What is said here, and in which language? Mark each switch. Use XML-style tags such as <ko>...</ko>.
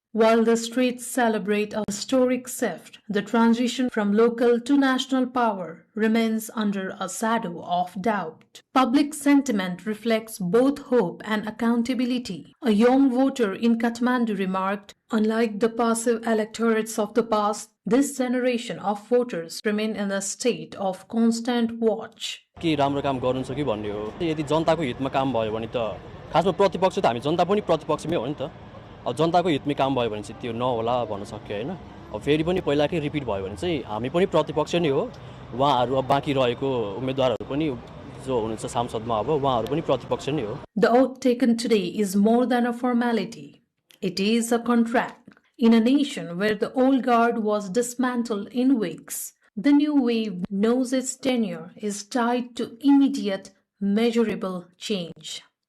<en>While the streets celebrate a historic shift, the transition from local to national power remains under a shadow of doubt. Public sentiment reflects both hope and accountability. A young voter in Kathmandu remarked, "Unlike the passive electorates of the past, this generation of voters remain in a state of constant watch."</en> <ne>के राम्रो काम गर्नुहुन्छ कि भन्ने हो। यदि जनताको हितमा काम भयो भने त खासमा प्रतिपक्ष त हामी जनता पनि प्रतिपक्षमै हो नि त। अब जनताको हितमै काम भयो भने चाहिँ त्यो नहोला भन्न सक्यो हैन। अब फेरि पनि पहिलाकै रिपिट भयो भने चाहिँ हामी पनि प्रतिपक्ष नै हो। उहाँहरु अब बाँकी रहेको उम्मेदवारहरु पनि जो हुनुहुन्छ सांसदमा अब उहाँहरु पनि प्रतिपक्ष नै हो।</ne> <en>The oath taken today is more than a formality. It is a contract. In a nation where the old guard was dismantled in weeks, the new wave knows its tenure is tied to immediate, measurable change.</en>